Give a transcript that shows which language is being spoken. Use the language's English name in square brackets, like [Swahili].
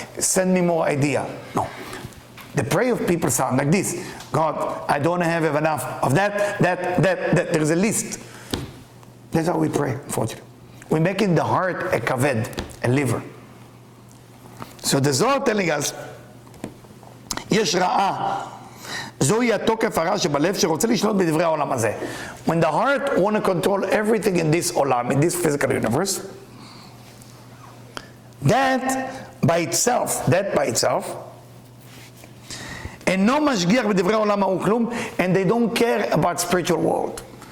[English] Send me more idea. No. The prayer of people sound like this. God, I don't have enough of that. There is a list. That's how we pray, unfortunately. We're making the heart a kaved, a liver. So the Zohar telling us, [Hebrew] יש רעה. זוהי התוקף הרע שבלב שרוצה לשלוט בדברי העולם הזה. [English] When the heart want to control everything in this olam, in this physical universe, that by itself, [Hebrew] אינו משגיח בדברי העולם ההוא כלום, [English] and they don't care about spiritual world.